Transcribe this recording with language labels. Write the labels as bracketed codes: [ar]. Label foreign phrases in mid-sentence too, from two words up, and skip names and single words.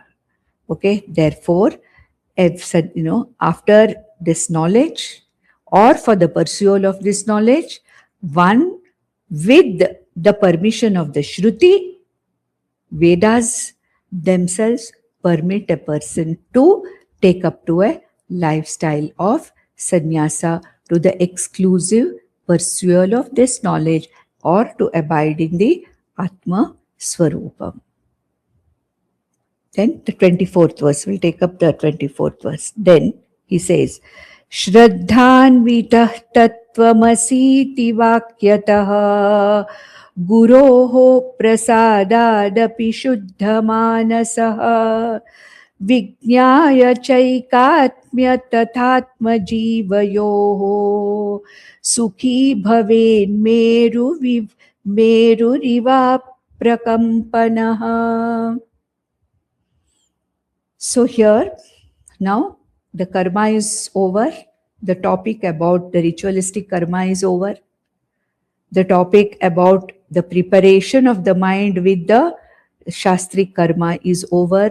[en] Okay, therefore, if, after this knowledge or for the pursuit of this knowledge, one with the permission of the Shruti, Vedas themselves permit a person to take up to a lifestyle of sannyasa to the exclusive pursuit of this knowledge or to abide in the [sa] Atma Swarupam. [en] Then the 24th verse, we'll take up the 24th verse. Then he says, [sa] Shraddhanvitah tattvamasiti vakyatah guroho prasadaadapi shuddhamanasah vijñāya chaikātmya tathatma jivayoho sukhi bhaven meruriva prakampanah. [en] So here, now the karma is over. The topic about the ritualistic karma is over. The topic about the preparation of the mind with the Shastric karma is over.